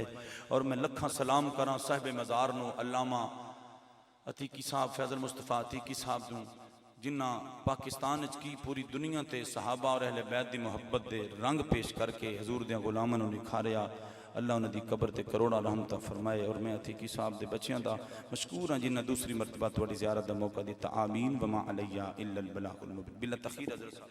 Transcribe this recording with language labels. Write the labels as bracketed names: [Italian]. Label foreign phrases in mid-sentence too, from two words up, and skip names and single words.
[Punjabi] اور میں لکھاں سلام کراں صاحب مزار نوں علامہ عتیقی صاحب فیصل مصطفیٰ عتیقی صاحب نوں جنہاں پاکستان کی پوری دنیا تے صحابہ اور اہل بیت دی محبت دے رنگ پیش کر کے حضور دے غلاماں نوں نکھاریا. اللہ انہاں نے قبر تے کروڑاں رحمت فرمائے۔ اور میں عتیقی صاحب دے بچیاں دا مشکور ہاں جنہیں دوجی مرتبہ تہاڈی زیارت دا موقع دتا. [Arabic] آمین وَمَا عَلَيْنَا إِلَّا الْبَلَاغُ الْمُبِينُ. [Urdu] بلا تاخیر حضرت صاحب.